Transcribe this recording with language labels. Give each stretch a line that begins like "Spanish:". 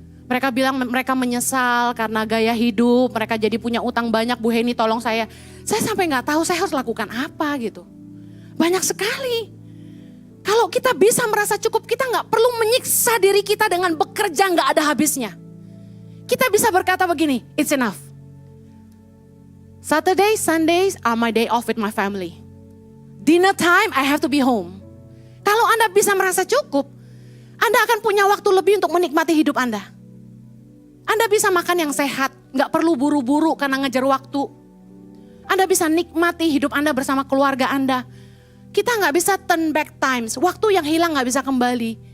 Indonesian: Mereka bilang mereka menyesal karena gaya hidup, mereka jadi punya utang banyak. Bu Heni tolong saya sampai gak tahu saya harus lakukan apa gitu. Banyak sekali. Kalau kita bisa merasa cukup, kita gak perlu menyiksa diri kita dengan bekerja gak ada habisnya. Kita bisa berkata begini,
English: it's enough. Saturday, Sundays are my day off with my family. Dinner time, I have to be home.
Indonesian: Kalau Anda bisa merasa cukup, Anda akan punya waktu lebih untuk menikmati hidup Anda. Anda bisa makan yang sehat, gak perlu buru-buru karena ngejar waktu. Anda bisa nikmati hidup Anda bersama keluarga Anda. Kita gak bisa
English: turn back times,
Indonesian: waktu yang hilang gak bisa kembali.